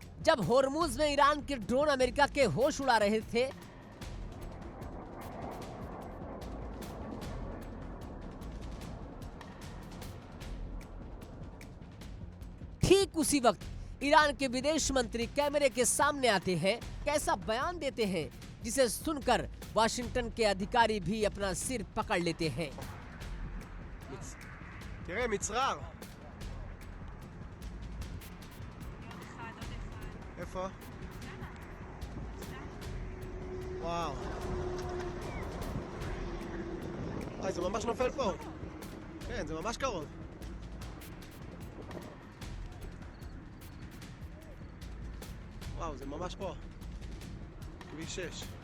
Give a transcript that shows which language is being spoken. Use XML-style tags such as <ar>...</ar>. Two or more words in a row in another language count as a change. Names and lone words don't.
<hi>जब होर्मुज में ईरान के ड्रोन अमेरिका के होश उड़ा रहे थे, ठीक उसी वक्त ईरान के विदेश मंत्री कैमरे के सामने आते हैं, कैसा बयान देते हैं जिसे सुनकर वाशिंगटन के अधिकारी भी अपना सिर पकड़ लेते हैं।</hi> <he>תראה, מצרר. איפה? וואו. זה ממש נופל פה. כן, זה ממש קרוב. וואו, זה ממש פה. כביש 6.</he>